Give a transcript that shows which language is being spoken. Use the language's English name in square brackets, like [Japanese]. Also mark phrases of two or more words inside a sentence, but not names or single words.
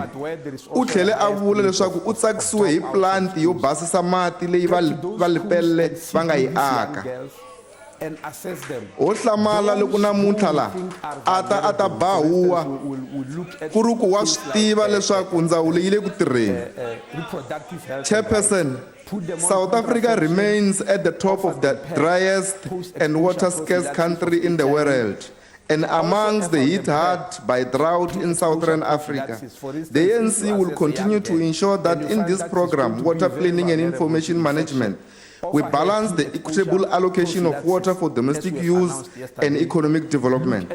[Tsonga] U tlhele a vula leswaku u tsakisiwe hi planti yo basisa mati leyi va Lepelle va nga yi aka. Ho hlamala loko namuntlha la a ta bahuwa ku ri ku wa swi tiva leswaku ndzawulo yi le ku tirheni. [English] Chairperson, South Africa remains at the top of the driest and water-scarce country in the world, and amongst the hit hard by drought in Southern Africa. The ANC will continue to ensure that in this program, water planning and information management, we balance the equitable allocation of water for domestic use and economic development.